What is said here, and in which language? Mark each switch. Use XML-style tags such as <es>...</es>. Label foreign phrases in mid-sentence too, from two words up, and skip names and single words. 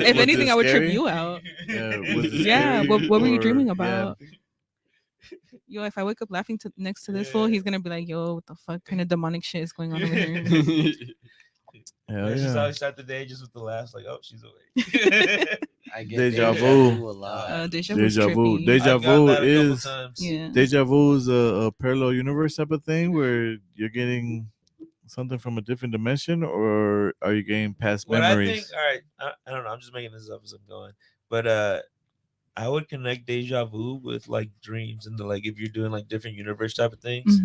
<en>If anything, I would scary? trip you out. Yeah. What were you dreaming about? Yo, if I wake up laughing next to this fool, he's gonna be like, "Yo, what the fuck kind of demonic shit is going on over here?" Hell She's yeah. always start the day just with the laughs, like, "Oh, she's awake." I get Deja deja vu. vu a lot. Deja vu's Deja vu. trippy. Deja I've gotten vu that a couple is times. Yeah. deja vu is a parallel universe type of thing where you're getting something from a different dimension, or are you getting past What I think, memories? all right, I don't know. I'm just making this up as I'm going, but I would connect deja vu with like dreams and like if you're doing like different universe type of things,</en>